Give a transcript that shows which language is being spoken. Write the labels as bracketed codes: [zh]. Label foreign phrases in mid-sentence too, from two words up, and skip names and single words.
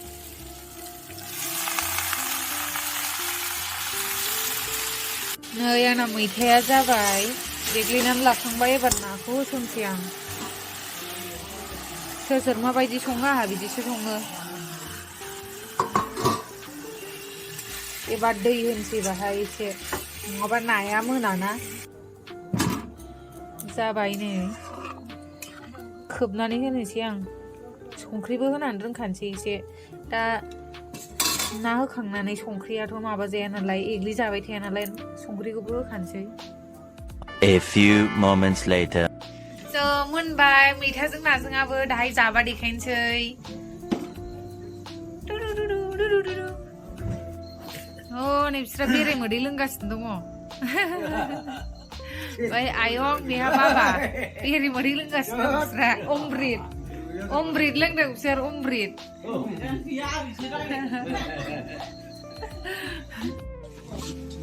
[brx] नै आंना मैथाया जाबाय देग्लिनानै लाखांबाय एबार नाखौ होसनसै आं सोर माबायदि सङो आंहा बिदिसो सङो एबार दै होनसै बाहाय एसे नङाबा नाया मोनाना जाबाय नै खोबनानै होनोसै आं संख्रिबो होनानै दोनखानोसै एसे दा ना होखांनानै संख्रियाथ' माबा जाया नालाय एग्लिजाबाय थाया नालाय संख्रिखौबो होखानोसै [en] A few moments later [brx] मोनबाय मैथाजों नाजोंआबो दाहाय जाबा देखायनोसै नै बिस्रा बेरे मोदै लोंगासिनो दङ ओमफ्राय आयं बेहा बाबा बेरे मोदै लोंगासिनो दं बिस्रा अमृत लोंदों बिसोर अमृत